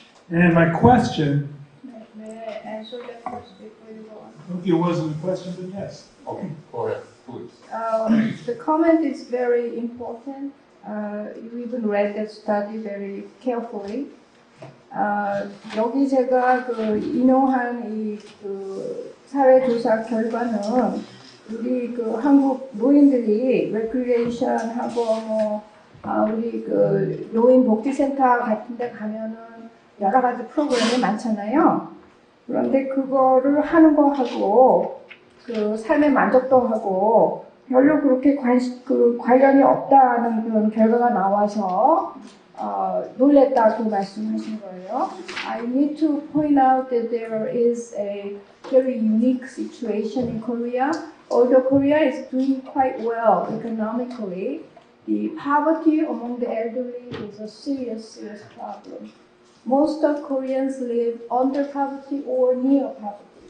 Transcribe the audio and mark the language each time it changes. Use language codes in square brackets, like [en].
[en] And my question... May I answer that first before you go on? It wasn't a question, but yes. Okay, go ahead, please. The comment is very important. You even read that study very carefully. [ko] 여기 제가 인용한 이 사회조사 결과는 우리 한국 노인들이 레크리에이션하고 우리 노인 복지센터 같은 데 가면은 여러 가지 프로그램이 많잖아요. 그런데 그거를 하는 거하고 그 삶의 만족도하고 별로 그렇게 관련이 없다는 그런 결과가 나와서 놀랬다 그 말씀하신 거예요. [en] I need to point out that there is a very unique situation in Korea. Although Korea is doing quite well economically, the poverty among the elderly is a serious problem. Most of Koreans live under poverty or near poverty.